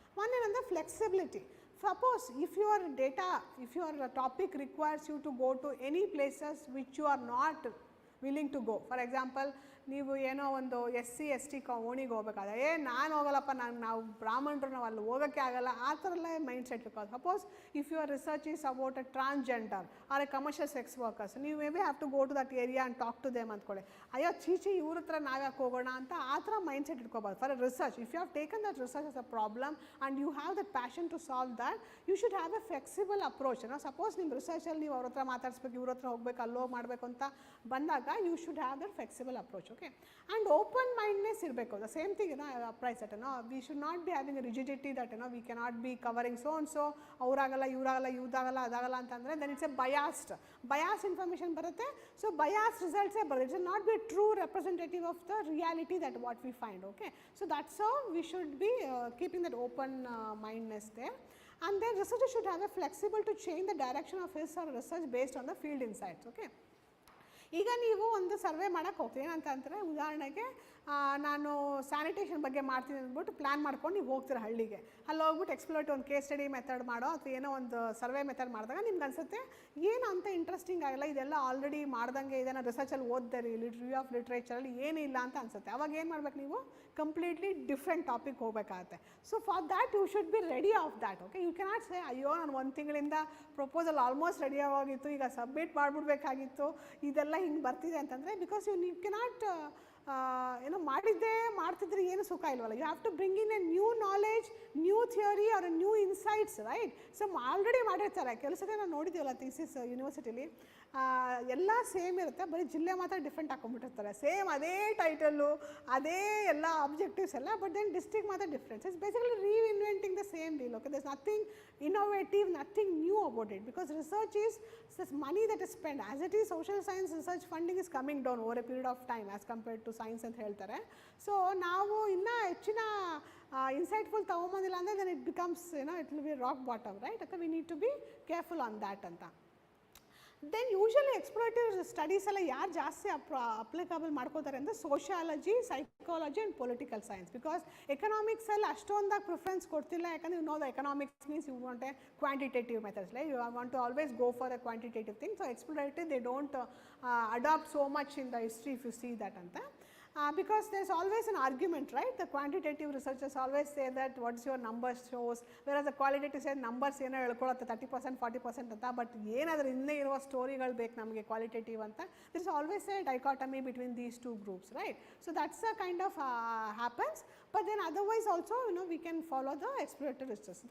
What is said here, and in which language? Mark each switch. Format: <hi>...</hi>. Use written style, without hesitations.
<en>One is the flexibility. Suppose if your topic requires you to go to any places which you are not willing to go, for example</en> <kn>ನೀವು ಏನೋ ಒಂದು SC ST ಓಣಿಗೆ ಹೋಗ್ಬೇಕಾದ್ರೆ ನಾನು ಹೋಗಲ್ಲಪ್ಪ, ನಾವು ಬ್ರಾಹ್ಮಣರು ನಾವು ಅಲ್ಲಿ ಹೋಗೋಕ್ಕೆ ಆಗಲ್ಲ, ಆ ಥರ ಎಲ್ಲ ಮೈಂಡ್ ಸೆಟ್ ಇರ್ಬೋದು.</kn> <en>Suppose if your research is about a transgender or a commercial sex workers, ನೀವು maybe have to go to that area and talk to them ಅಂದ್ಕೊಳ್ಳಿ.</en> <kn>ಅಯ್ಯೋ ಚೀಚಿ ಇವ್ರ ಹತ್ರ ನಾವ್ಯಾಕೆ ಹೋಗೋಣ ಅಂತ ಆ ಥರ mind set ಇಟ್ಕೋಬಾರ್ದು.</kn> <en>For a research, if you have taken that research as a problem and you have that passion to solve that, you should have a flexible approach.</en> <kn>Suppose ನಿಮ್ಮ ರಿಸರ್ಚಲ್ಲಿ ನೀವು ಅವ್ರ ಹತ್ರ ಮಾತಾಡಿಸ್ಬೇಕು, ಇವ್ರ ಹತ್ರ ಹೋಗ್ಬೇಕು, ಅಲ್ಲೋಗಿ ಮಾಡಬೇಕು ಅಂತ ಬಂದಾಗ</kn> <en>You should have that flexible approach.</en> <kn>Okay.</kn> <en>and open mindness ಇರಬೇಕು, the same thing applies that we should not be having rigidity that we cannot be covering so and so,</en> <kn>ಅವರಾಗಲ್ಲ ಇವರಾಗಲ್ಲ ಇವ್ದಾಗಲ್ಲ ಅದಾಗಲ್ಲ ಅಂತಂದರೆ</kn> <en>Then it's a bias information ಬರುತ್ತೆ. So bias ರಿಸಲ್ಟ್ಸೇ ಬರುತ್ತೆ. It's not be true representative of the reality that what we find. Okay, so that's how we should be keeping that open mindedness there. And then researcher should have a flexible to change the direction of his or research based on the field insights. Okay.</en> <kn>ಈಗ ನೀವು ಒಂದು survey ಮಾಡೋಕ್ಕೆ ಹೋಗ್ತೀವಿ ಏನಂತಂದರೆ, ಉದಾಹರಣೆಗೆ ನಾನು sanitation ಬಗ್ಗೆ ಮಾಡ್ತೀನಿ ಅಂದ್ಬಿಟ್ಟು ಪ್ಲ್ಯಾನ್ ಮಾಡ್ಕೊಂಡು ನೀವು ಹೋಗ್ತೀರ ಹಳ್ಳಿಗೆ. ಅಲ್ಲಿ ಹೋಗ್ಬಿಟ್ಟು ಎಕ್ಸ್ಪ್ಲೋರೇಟಿವ್ ಒಂದು ಕೇಸ್ ಸ್ಟಡಿ ಮೆಥಡ್ ಮಾಡೋ ಅಥವಾ ಏನೋ ಒಂದು ಸರ್ವೆ ಮೆಥಡ್ ಮಾಡಿದಾಗ ನಿಮ್ಗೆ ಅನಿಸುತ್ತೆ ಏನು ಅಂತ ಇಂಟ್ರೆಸ್ಟಿಂಗ್ ಆಗಲ್ಲ, ಇದೆಲ್ಲ ಆಲ್ರೆಡಿ ಮಾಡ್ದಂಗೆ ಇದೆ, ನಾನು ರಿಸರ್ಚಲ್ಲಿ ಓದಿದೆ ರಿವ್ಯೂ ಆಫ್ ಲಿಟ್ರೇಚರಲ್ಲಿ ಏನಿಲ್ಲ ಅಂತ ಅನಿಸುತ್ತೆ. ಅವಾಗ ಏನು ಮಾಡ್ಬೇಕು ನೀವು, ಕಂಪ್ಲೀಟ್ಲಿ ಡಿಫ್ರೆಂಟ್ ಟಾಪಿಕ್ ಹೋಗಬೇಕಾಗತ್ತೆ.</kn> <en>So for that you should be ready of that.</en> <kn>Okay,</kn> <en>you cannot say</en> <kn>ಅಯ್ಯೋ ನಾನು ಒಂದು ತಿಂಗಳಿಂದ ಪ್ರಪೋಸಲ್ ಆಲ್ಮೋಸ್ಟ್ ರೆಡಿ ಆಗಿತ್ತು, ಈಗ ಸಬ್ಮಿಟ್ ಮಾಡಿಬಿಡ್ಬೇಕಾಗಿತ್ತು, ಇದೆಲ್ಲ ಹಿಂಗೆ ಬರ್ತಿದೆ ಅಂತಂದರೆ, ಬಿಕಾಸ್ ಯು ಕೆನಾಟ್ ಏನೋ ಮಾಡ್ತಿದ್ರೆ ಏನು ಸುಖ ಇಲ್ವಲ್ಲ.</kn> <en>You have to bring in a new knowledge, new theory or new insights, right.</en> <kn>So already ಮಾಡಿರ್ತಾರೆ ಕೆಲಸದ ನಾವು ನೋಡಿದ್ದೀವಲ್ಲ ಥೀಸಿಸ್ ಯೂನಿವರ್ಸಿಟಿಲಿ, ಎಲ್ಲ ಸೇಮ್ ಇರುತ್ತೆ, ಬರೀ ಜಿಲ್ಲೆ ಮಾತ್ರ ಡಿಫ್ರೆಂಟ್ ಹಾಕೊಂಡ್ಬಿಟ್ಟಿರ್ತಾರೆ. ಸೇಮ್ ಅದೇ ಟೈಟಲ್ಲು, ಅದೇ ಎಲ್ಲ ಆಬ್ಜೆಕ್ಟಿವ್ಸ್ ಎಲ್ಲ, ಬಟ್ ದೆನ್ ಡಿಸ್ಟ್ರಿಕ್ಟ್ ಮಾತ್ರ difference.</kn> <en>It's basically reinventing the same deal. Okay, there is nothing innovative, nothing new about it, because research is this money that is spent. As it is, social science research funding is coming down over a period of time as compared to science</en> <kn>ಅಂತ ಹೇಳ್ತಾರೆ. So ನಾವು ಇನ್ನೂ ಹೆಚ್ಚಿನ insightful ತೊಗೊಂಬಂದಿಲ್ಲ ಅಂದರೆ</kn> <en>Then it becomes it will be rock bottom, right.</en> <kn>ಅಥವಾ</kn> <en>we need to be careful on that</en> <kn>ಅಂತ. Then usually ಎಕ್ಸ್ಪ್ಲೋರೇಟಿವ್ studies ಎಲ್ಲ ಯಾರು ಜಾಸ್ತಿ ಅಪ್ಲಿಕಬಲ್ ಮಾಡ್ಕೋತಾರೆ ಅಂದರೆ sociology, psychology and political science.</kn> <en>because</en> <kn>ಎಕನಾಮಿಕ್ಸಲ್ಲಿ ಅಷ್ಟೊಂದಾಗಿ preference ಕೊಡ್ತಿಲ್ಲ, ಯಾಕಂದರೆ</kn> <en>You know the economics means you want a quantitative methods, like you want to always go for a quantitative thing. So explorative they don't adapt so much in the history if you see that ಅಂತ. Because there's always an argument, right? The quantitative researchers always say that what is your numbers shows, whereas the qualitative say numbers</en> <kn>ಏನೋ ಹೇಳ್ಕೊಳ್ಳುತ್ತೆ 30% 40% ಅಂತ, but ಏನಾದರೂ ಇನ್ನೇ ಇರುವ ಸ್ಟೋರಿಗಳು ಬೇಕು ನಮಗೆ qualitative ಅಂತ.</kn> <en>there is always a dichotomy between these two groups, right? So that's a kind of happens, but then otherwise also we can follow the exploratory research.</en>